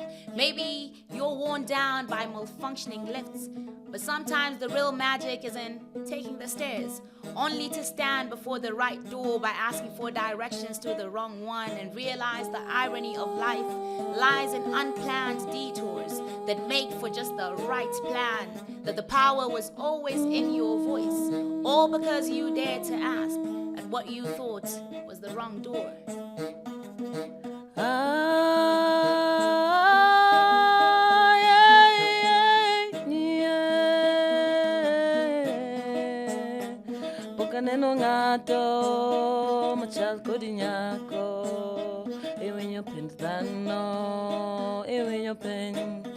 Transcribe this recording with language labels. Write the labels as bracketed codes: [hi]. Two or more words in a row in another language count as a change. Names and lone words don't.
[en] Maybe you're worn down by malfunctioning lifts, but sometimes the real magic is in taking the stairs, only to stand before the right door by asking for directions to the wrong one and realize the irony of life lies in unplanned detours that make for just the right plan, that the power was always in your voice, all because you dared to ask at what you thought was the wrong door. [luo] Pokaneno ngato machal kodi nyako iwinyo pend dhano iwinyo peny.